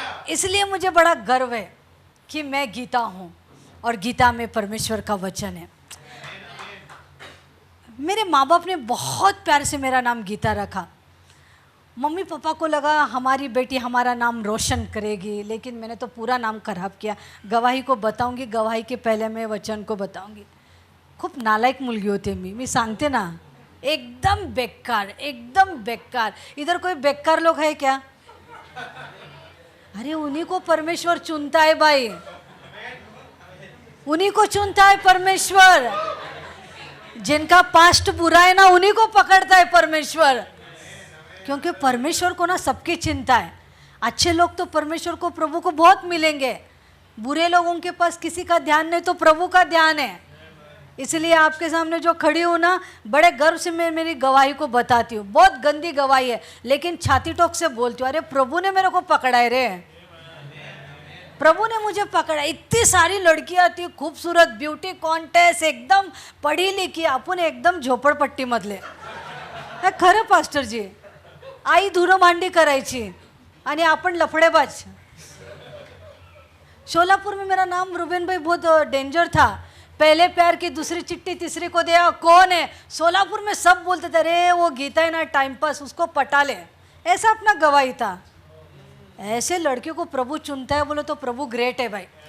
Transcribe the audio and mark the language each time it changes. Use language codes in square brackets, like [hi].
[hi] इसलिए मुझे बड़ा गर्व है कि मैं गीता हूँ और गीता में परमेश्वर का वचन है। मेरे माँ बाप ने बहुत प्यार से मेरा नाम गीता रखा। मम्मी पापा को लगा हमारी बेटी हमारा नाम रोशन करेगी, लेकिन मैंने तो पूरा नाम खराब किया। गवाही को बताऊंगी, गवाही के पहले मैं वचन को बताऊंगी। [mr] खूप नालायक मुलगी होते मी सांगते ना, एकदम बेकार, एकदम बेकार। [hi] इधर कोई बेकार लोग है क्या? अरे उन्हीं को परमेश्वर चुनता है भाई, उन्हीं को चुनता है परमेश्वर। जिनका पास्ट बुरा है ना, उन्हीं को पकड़ता है परमेश्वर, क्योंकि परमेश्वर को ना सबकी चिंता है। अच्छे लोग तो परमेश्वर को, प्रभु को बहुत मिलेंगे, बुरे लोगों के पास किसी का ध्यान नहीं, तो प्रभु का ध्यान है। इसलिए आपके सामने जो खड़ी हूँ ना, बड़े गर्व से मैं मेरी गवाही को बताती हूँ। बहुत गंदी गवाही है, लेकिन छाती ठोक से बोलती हूँ, अरे प्रभु ने मेरे को पकड़ा है रे, प्रभु ने मुझे पकड़ा। इतनी सारी लड़कियां थी, खूबसूरत, ब्यूटी कॉन्टेस्ट, एकदम पढ़ी लिखी, अपन एकदम [mr] झोपड़पट्टी मधले। खरं पास्टर जी, आई धुरं भांडी करायची आणि आपण लफडेबाज। [hi] शोलापुर में मेरा नाम रुबेन भाई बहुत डेंजर था। पहले प्यार की, दूसरी चिट्ठी, तीसरी को दिया, कौन है? सोलापुर में सब बोलते थे, अरे वो गीता है ना टाइम पास, उसको पटा ले। ऐसा अपना गवाही था। ऐसे लड़के को प्रभु चुनता है बोले तो प्रभु ग्रेट है भाई।